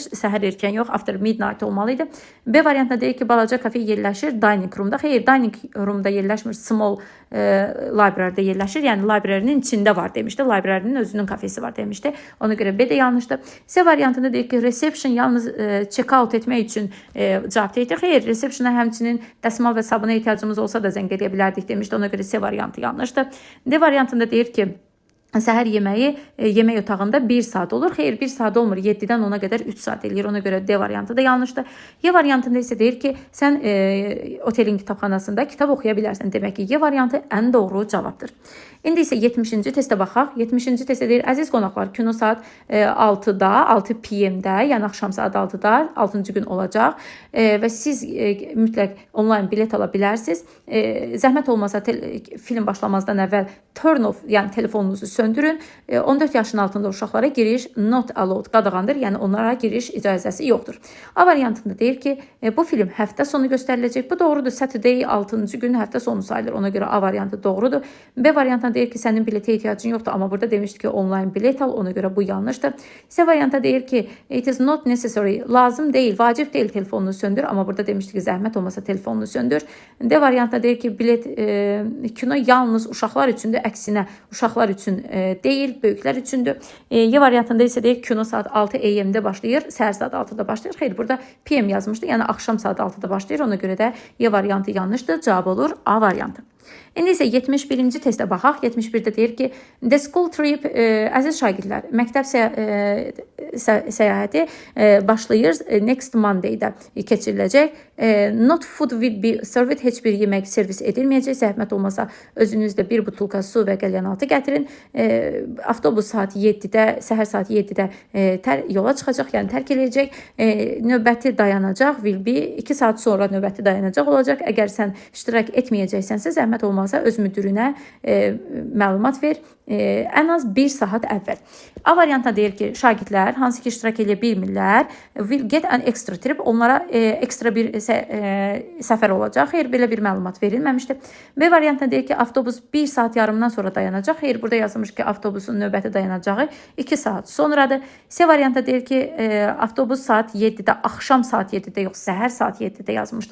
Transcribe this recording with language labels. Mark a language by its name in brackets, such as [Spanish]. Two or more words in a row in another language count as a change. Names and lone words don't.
[Azerbaijani] Səhər erkən yox, [English] after midnight [Azerbaijani] olmalıydı. B variantında deyir ki, balaca kafe yerləşir [English] dining roomda. [Azerbaijani] Xeyr, [English] dining roomda [Azerbaijani] yerləşmir, [English] small library'də [Azerbaijani] yerləşir. Yəni library'nin içində var demişdi. Library'nin özünün kafesi var demişdi. Ona görə B də yanlışdır. C variantında deyir ki, reception yalnız check-out etmək üçün cavab deyir. Xeyr, receptiona həmçinin dəsmal və sabuna ehtiyacımız olsa da zəng edə bilərdik demişdi. Ona görə C variantı yanlışdır. D variantında deyir ki, səhər yeməyi yemək otağında 1 saat olur. Xeyr, 1 saat olmur. 7-dən 10-a qədər 3 saat eləyir. Ona görə D variantı da yanlışdır. Y variantında isə deyir ki, sən otelin kitabxanasında kitab oxuya bilərsən. Demək ki, Y variantı ən doğru cavabdır. İndi isə 70-ci testə baxaq. 70-ci testdə deyir, əziz qonaqlar, kino saat 6-da, 6 PM-də, yəni axşam saat 6-da 6-cı gün olacaq və siz mütləq onlayn bilet ala bilərsiniz. Zəhmət olmasa film başlamazdan əvvəl [English] turn off, [Azerbaijani] yəni telefonunuzu söndürün. 14 yaşın altında uşaqlara giriş [English] not allowed [Azerbaijani] qadağandır, yəni onlara giriş icazəsi yoxdur. A variantında deyir ki, bu film həftə sonu göstəriləcək. Bu doğrudur. Saturday 6-cı gün həftə sonu sayılır. Ona görə A variantı doğrudur. B variantında deyir ki, sənin biletə ehtiyacın yoxdur, amma burada demişdi ki, onlayn bilet al. Ona görə bu yanlışdır. C variantında deyir ki, [English] it is not necessary. [Azerbaijani] Lazım deyil, vacib deyil telefonunu söndür, amma burada demişdi ki, zəhmət olmasa telefonunu söndür. D variantında deyir ki, bilet kino yalnız uşaqlar üçündür. Əksinə uşaqlar üçün deyil, böyüklər üçündür. Y variantında isə deyir kino saat 6 AM-də başlayır, səhər saat 6-da başlayır. Xeyr, burada PM yazmışdı, yəni axşam saat 6-da başlayır. Ona görə də Y variantı yanlışdır. Cavab olur A variantı. İndi isə 71-ci testə baxaq. 71-də deyir ki, [English] the school trip, [Azerbaijani] əziz şagirdlər, məktəb səyahəti başlayır, [English] next Monday-də [Azerbaijani] keçiriləcək. [English] Not food will be served, [Azerbaijani] heç bir yemək servis edilməyəcək. Zəhmət olmasa özünüzdə bir butulka su və qəlyanaltı gətirin. Avtobus saat 7-də, səhər saat 7-də yola çıxacaq, yəni tərk edəcək. Növbəti dayanacaq [English] will be [Azerbaijani] 2 saat sonra növbəti dayanacaq olacaq. Əgər sən iştirak etməyəcəksənsə, zəhmət zəhmət olmazsa öz müdirinə məlumat ver ən az 1 saat əvvəl. A variantına deyir ki, şagirdlər hansı ki iştirak edə bilmirlər, [English] will get an extra trip, [Azerbaijani] onlara ekstra bir səfər olacaq. Xeyr, belə bir məlumat verilməmişdir. B variantına deyir ki, avtobus 1 saat yarımdan sonra dayanacaq. Xeyr, burada yazılmış ki, avtobusun növbəti dayanacağı 2 saat sonradır. C variantına deyir ki, avtobus saat 7-də, axşam saat 7-də yox, səhər saat 7-də yazmışdı.